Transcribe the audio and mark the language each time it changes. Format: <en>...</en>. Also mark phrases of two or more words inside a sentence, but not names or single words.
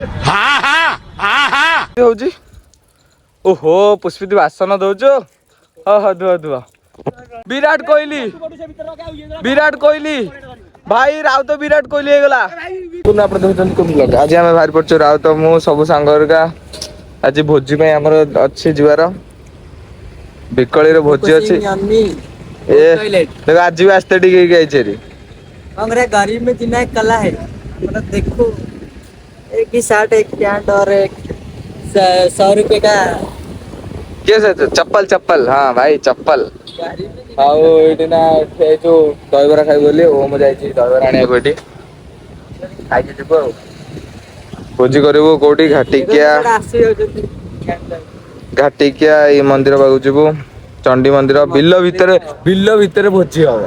<or>ହଉଛି ଓହୋ ପୁଷ୍ପିତି ବାସନ ଦଉଛୁ ହଁ ଧୁଆ ଧୁଆ ବିରାଟ କୋହଲି ଭାଇ ରାଉତ ବିରାଟ କୋହଲି ହେଇଗଲା। ଆଜି ଆମେ ବାହାରି ପଡୁଛୁ ରାଉତ ମୁଁ ସବୁ ସାଙ୍ଗ ହେରିକା ଆଜି ଭୋଜି ପାଇଁ ଆମର ଅଛି ଯିବାର ବିକଳରେ ଭୋଜି ଅଛି ଆଜି ବି ଆସ୍ତେ ଟିକେ ହେଇକି ଆଇଛି ହେରି</or> <hi>गरीब में जीना एक कला है मतलब देखो एक ही शर्ट एक पैंट और एक 100 रुपए का चप्पल हाँ भाई चप्पल</hi> <or>ଆଉ ଏଇଠି ନା ଏ ଯୋଉ ଦହିବରା ଖାଇବୁ ବୋଲି ଓମ ଯାଇଛି ଦହିବରା ଆଣିବାକୁ ଏଠି ଖାଇକି ଯିବୁ ଆଉ ଭୋଜି କରିବୁ କୋଉଠି ଘାଟିକିଆ ଏଇ ମନ୍ଦିର ପାଖକୁ ଯିବୁ ଚଣ୍ଡୀ ମନ୍ଦିର ବିଲ ଭିତରେ ଭୋଜି ହବ</or>